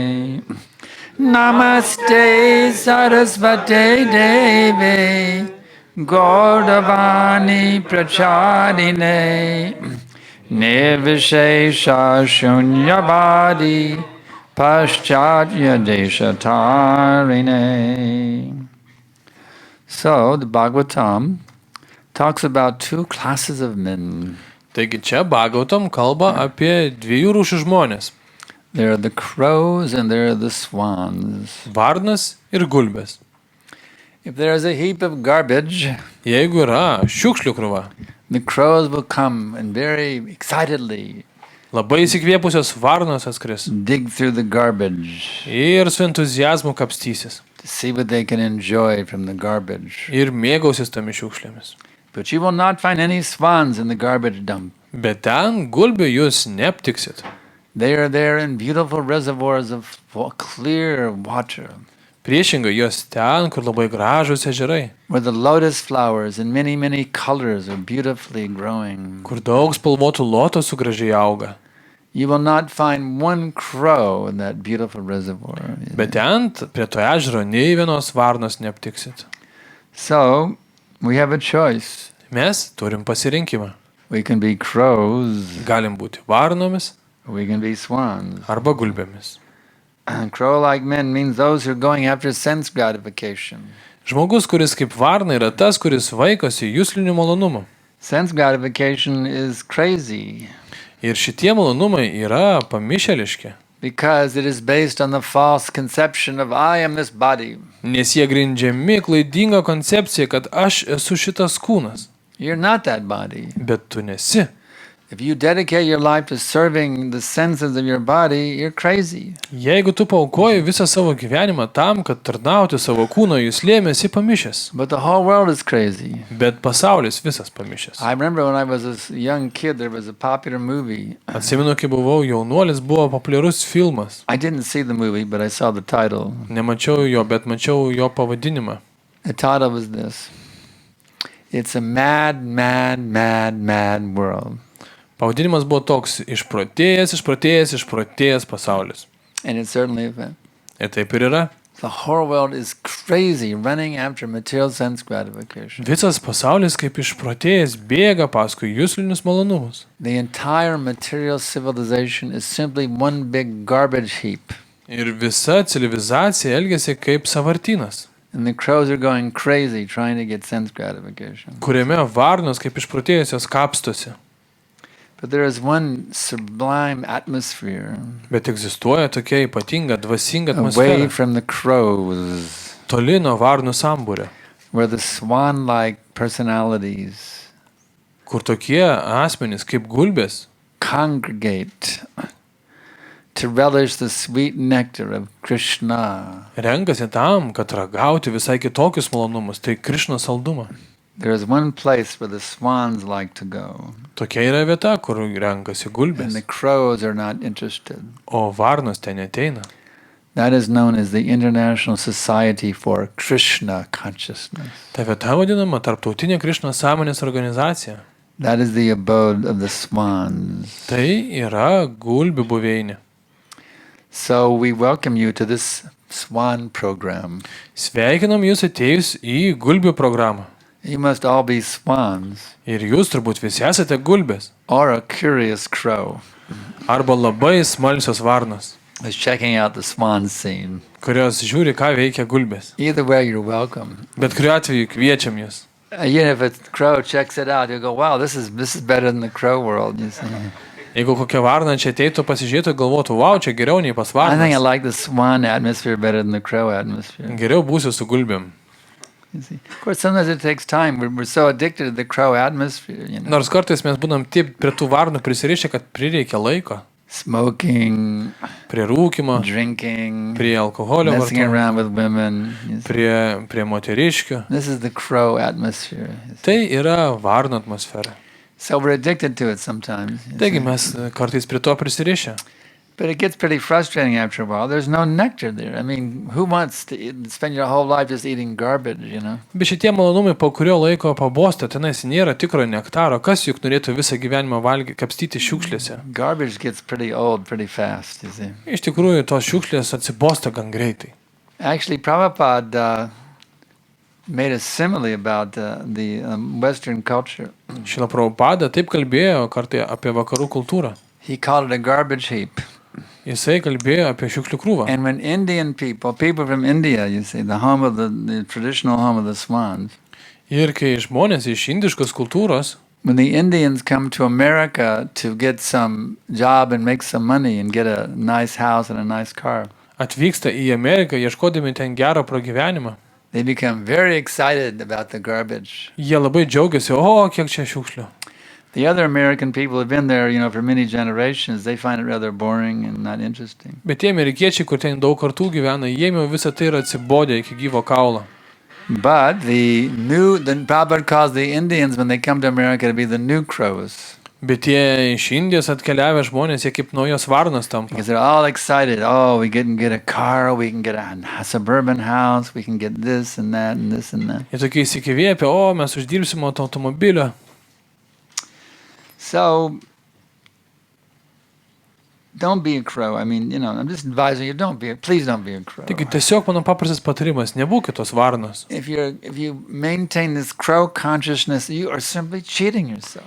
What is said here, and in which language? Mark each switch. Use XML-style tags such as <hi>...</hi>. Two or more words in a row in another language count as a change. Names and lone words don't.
<sa>Namaste Sarasvate Deve Gaudavani Prachadine Nirvishesha Shunyavadi Paschatya Deshatarine.</sa> <en>So the Bhāgavatam talks about two classes of men.</en> <lt>Taigi čia Bhāgavatam kalba apie dviejų rūšių žmonės.</lt> <en>There are the crows and there are the swans.</en> <lt>Varnas ir gulbės.</lt> <en>If there is a heap of garbage,</en> <lt>Jeigu yra šiukšlių krūva,</lt> <en>the crows will come and very excitedly</en> <lt>labai įsikvėpusios varnos atskris</lt> <en>dig through the garbage</en> <lt>ir su entuziazmu kapstysis</lt> <en>to see what they can enjoy from the garbage.</en> <lt>ir mėgausis tomis šiukšlėmis.</lt> <en>But you will not find any swans in the garbage dump.</en> <lt>Bet ten gulbių jūs neaptiksit.</lt> <en>They are there in beautiful reservoirs of clear water,</en> <lt>Priešingai jos ten, kur labai gražus ežerai,</lt> <en>where the lotus flowers in many, many colors are beautifully growing.</en> <lt>kur daug spalvotų lotosų gražiai auga.</lt> <en>You will not find one crow in that beautiful reservoir.</en> <lt>Bet ten, prie to ežero, nei vienos varnos neaptiksit.</lt> <en>So, we have a choice.</en> <lt>Mes turim pasirinkimą.</lt> <en>We can be crows,</en> <lt>Galim būti varnomis</lt> <en>or we can be swans.</en> <lt>arba gulbėmis.</lt> <en>Crow-like men means those who are going after sense gratification.</en> <lt>Žmogus, kuris kaip varna, yra tas, kuris vaikosi juslinių malonumų.</lt> <en>Sense gratification is crazy</en> <lt>Ir šitie malonumai yra pamišeliški,</lt> <en>because it is based on the false conception of I am this body.</en> <lt>nes jie grindžiami klaidinga koncepcija, kad aš esu šitas kūnas.</lt> <en>You're not that body.</en> <lt>Bet tu nesi.</lt> <en>If you dedicate your life to serving the senses of your body, you're crazy.</en> <lt>Jeigu tu paaukoji visą savo gyvenimą tam, kad tarnauti savo kūno juslėm, esi pamišęs.</lt> <en>But the whole world is crazy.</en> <lt>Bet pasaulis visas pamišęs.</lt> <en>I remember when I was a young kid, there was a popular movie.</en> <lt>Atsimenu, kai buvau jaunuolis, buvo populiarus filmas.</lt> <en>I didn't see the movie, but I saw the title.</en> <lt>Nemačiau jo, bet mačiau jo pavadinimą.</lt> <en>The title was this. It's a mad, mad, mad, mad world.</en> <lt>Pavadinimas buvo toks: išprotėjęs pasaulis.</lt> <en>And it certainly is.</en> <lt>Ir taip ir yra.</lt> <en>The whole world is crazy, running after material sense gratification.</en> <lt>Visas pasaulis kaip išprotėjęs bėga paskui juslinius malonumus.</lt> <en>The entire material civilization is simply one big garbage heap.</en> <lt>Ir visa civilizacija elgiasi kaip savartynas,</lt> <en>And the crows are going crazy trying to get sense gratification.</en> <lt>kuriame varnos kaip išprotėjusios kapstosi.</lt> <en>But there is one sublime atmosphere</en> <lt>Bet egzistuoja tokia ypatinga dvasinga</lt> <en>away</en> <lt>atmosfera,</lt> <en>from the crows,</en> <lt>toli nuo varnų sambūrio,</lt> <en>where the swan-like personalities</en> <lt>kur tokie asmenys kaip gulbės</lt> <en>congregate to relish the sweet nectar of Krishna.</en> <lt>renkasi tam, kad ragauti visai kitokius malonumus, tai Krišnos saldumą.</lt> <en>There is one place where the swans like to go,</en> <lt>Tokia yra vieta, kur renkasi</lt> <en>and</en> <lt>gulbės,</lt> <en>the crows are not interested.</en> <lt>o varnos ten neteina.</lt> <en>That is known as the International Society for Krishna Consciousness.</en> <lt>Ta vieta vadinama Tarptautinė Krišnos sąmonės organizacija.</lt> <en>That is the abode of the swans.</en> <lt>Tai yra gulbių buveinė.</lt> <en>So we welcome you to this swan program.</en> <lt>Sveikinam jūs atėjus į gulbių programą.</lt> <en>You must all be swans</en> <lt>Ir jūs turbūt visi esate gulbės.</lt> <en>or a curious crow.</en> <lt>Arba labai smalsios varnos,</lt> <en>Who's checking out the swan scene.</en> <lt>kurios žiūri, ką veikia gulbės.</lt> <en>Either way, you're welcome.</en> <lt>Bet kuriuo atveju kviečiam jūs.</lt> <en>Even if a crow checks it out, you'll go, wow, this is better than the crow world, you see.</en> <lt>Jeigu kokia varna čia ateitų, pasižiūrėtų, galvotų, wow, čia geriau nei pas</lt> <en>I think I</en> <lt>varnas.</lt> <en>like the swan atmosphere better than the crow atmosphere.</en> <lt>Geriau būsiu su gulbėm.</lt> <en>You see. Of course, sometimes it takes time. We're so addicted to the crow atmosphere, you know.</en> <lt>Nors kartais mes būnam taip prie tų varnų prisirišę, kad prireikia laiko.</lt> <en>Smoking,</en> <lt>Prie rūkimo,</lt> <en>drinking,</en> <lt>prie alkoholio</lt> <en>messing</en> <lt>vartojimo,</lt> <en>around with women. You see.</en> <lt>prie moteriškių.</lt> <en>This is the crow atmosphere. You see.</en> <lt>Tai yra varno atmosfera.</lt> <en>So we're addicted to it sometimes. You</en> <lt>Taigi</lt> <en>see.</en> <lt>mes kartais prie to prisirišę.</lt> <en>But it gets pretty frustrating after a while. There's no nectar there. I mean, who wants to spend your whole life just eating garbage, you know?</en> <lt>Bet šitie malonumai po kurio laiko pabosta, tenais nėra tikro nektaro. Kas juk norėtų visą gyvenimą valgyti, kapstyti šiukšlėse?</lt> <en>Garbage gets pretty old pretty fast, you see.</en> <lt>Iš tikrųjų, tos šiukšlės atsibosta gan greitai.</lt> <en>Actually, Prabhupada made a simile about the Western culture.</en> <lt>Šila Prabhupada taip kalbėjo kartai apie vakarų kultūrą.</lt> <en>He called it a garbage heap.</en> <lt>Jisai kalbėjo apie šiukšlių krūvą.</lt> <en>And when Indian people from India, you see, the home of the traditional home of the swans,</en> <lt>Ir kai žmonės iš indiškos kultūros,</lt> <en>when the Indians come to America to get some job and make some money and get a nice house and a nice car,</en> <lt>atvyksta į Ameriką, ieškodami ten gerą pragyvenimą,</lt> <en>they become very excited about the garbage.</en> <lt>jie labai džiaugiasi, o, kiek čia šiukšlių.</lt> <en>The other American people who've been there, you know, for many generations, they find it rather boring and not interesting.</en> <lt>Bet tie amerikiečiai, kur ten daug kartų gyvena, jiem jau visą tai yra atsibodę iki gyvo kaulo.</lt> <en>But the Prabhupada calls the Indians when they come to America to be the new crows.</en> <lt>Bet tie iš Indijos atkeliavę žmonės, jie kaip naujos varnos tampa.</lt> <en>Because they're all excited. Oh, we can get a car, we can get a suburban house, we can get this and that and this and that.</en> <lt>Jie tokie įsikvėpia, o, mes uždirbsim automobilio.</lt> <en>So, don't be a crow. I mean, you know, I'm just advising you, please don't be a crow.</en> <lt>Taigi tiesiog mano paprastas patarimas, nebūkit tos varnos.</lt> <en>If you maintain this crow consciousness, you are simply cheating yourself.</en>